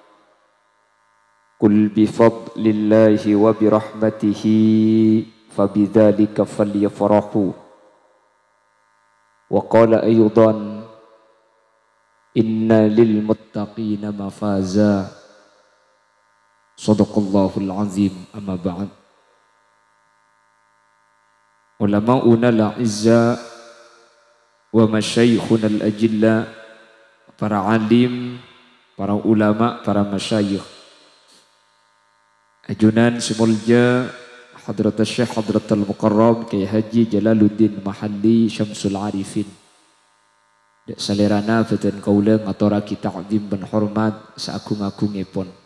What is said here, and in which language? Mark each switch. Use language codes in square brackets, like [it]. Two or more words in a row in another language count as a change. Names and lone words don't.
[ar] قل بفضل الله وبرحمته فبذلك فليفرحوا وقال أيضا إن للمتقين مفازا صدق الله العظيم. أما بعد. علماؤنا الأعزاء ومشايخنا الأجلاء, [mad] para alim, para ulama, para masyayikh, ajunan semulja Hadratul Syekh Hadratul Mukarram Kiai Haji Jalaluddin Mahalli Syamsul Arifin. Dek salerana fatan kaula ngaturake ta'zim ben hormat saagung-agungipun.